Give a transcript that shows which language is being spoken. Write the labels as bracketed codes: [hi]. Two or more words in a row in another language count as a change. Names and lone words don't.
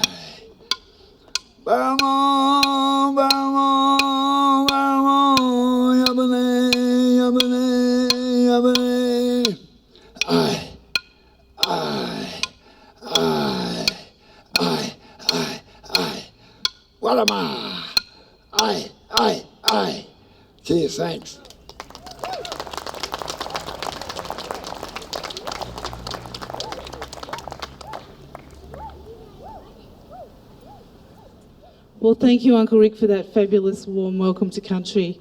[en] Baramo, baramo, baramo, yabane, yabane, yabane. Aye, aye, aye, aye, aye, aye. Walama, aye, aye, aye. Cheers, thanks. Well, thank you, Uncle Rick, for that fabulous warm welcome to country.